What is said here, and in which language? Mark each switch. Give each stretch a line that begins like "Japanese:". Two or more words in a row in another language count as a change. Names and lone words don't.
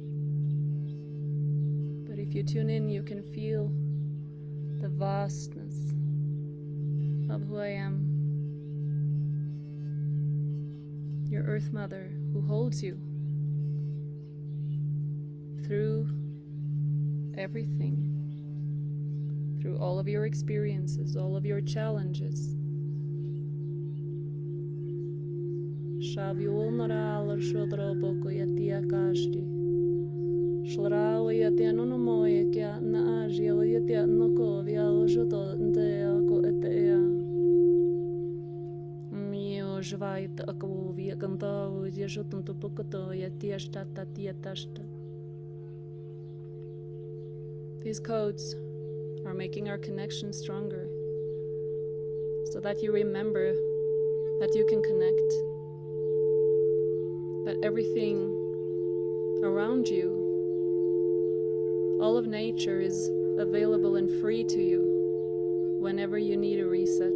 English: But if you tune in, you can feel the vastness of who I am. Your Earth Mother who holds you through everything, through all of your experiences, all of your challenges. Shaviul naral shodro boko yatia kashri. Shlarawa yatia nonomoya kya na ajia yatia noko via ojoto ntea ko etea. Mio jvait akwo via kantao yajotum to pokoto yatia stata tiatashta. These codes are making our connection stronger, so that you remember that you can connect, that everything around you, all of nature is available and free to you whenever you need a reset.